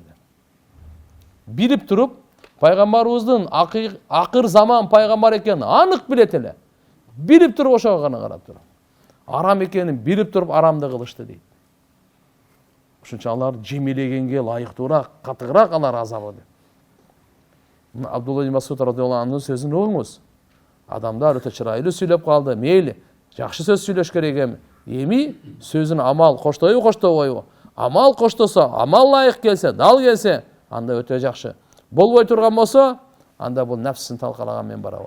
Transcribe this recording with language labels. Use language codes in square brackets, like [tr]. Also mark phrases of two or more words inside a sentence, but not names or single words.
[ky] Билип туруп, пайгамбарыбыздын акыр заман пайгамбар экенин анык билет эле. Билип туруп ошого гана карап туруп. Арам экенин билип туруп арамды кылышты дейт. Ошончо алар жемелегенге лайыктуураак, катыгыраак алар азабы деп. Абдулла ибн Масуд [ar] رضي الله عنه'нын [ky] сөзүн угуңуз. Адамдар өтө чырайлуу сүйлөп калды, мейли, жакшы сөз сүйлөш керек эми. Эми сөзүн амал коштойбу коштобойбу? Амал коштосо, амал ылайык келсе, дал келсе, анда өтө жакшы. Болбой турган болсо, анда бул нәпсин талкалаган менен барабар.